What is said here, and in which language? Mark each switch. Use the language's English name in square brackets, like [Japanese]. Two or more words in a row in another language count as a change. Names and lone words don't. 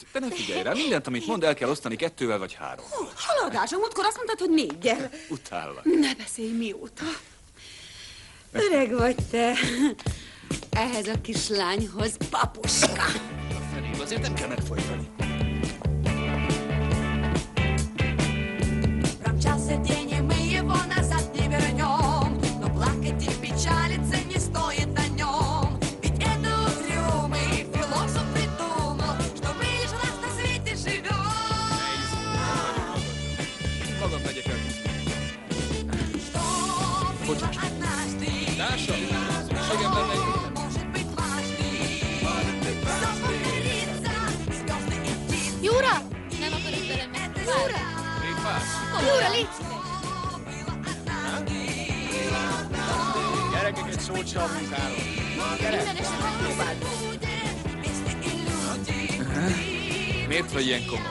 [Hungarian] De ne figyelj rá, mindent, amit mond, el kell osztani 2-vel vagy 3. Haladásom, múltkor azt mondtad, hogy 4-gyel. Utállak. Ne beszélj, mióta. Öreg vagy te. Ehhez a kislányhoz, papuska. Azért nem kell megfojtani. [Russian] Промчался день, и мы его назад не вернем. Но плакать и печалиться не стоит о нем. Ведь это угрюмый философ придумал, что мы лишь раз на свете живем. Что было однажды, может быть дважды. Все повторится, звезды и птицы. [Hungarian] Júra! Nem akarod velem menni. Júra! Júra, légy Gyerekek, egy szót sem a munkáról. Gyere! Minden esetben próbáld. Miért vagy ilyen komoly?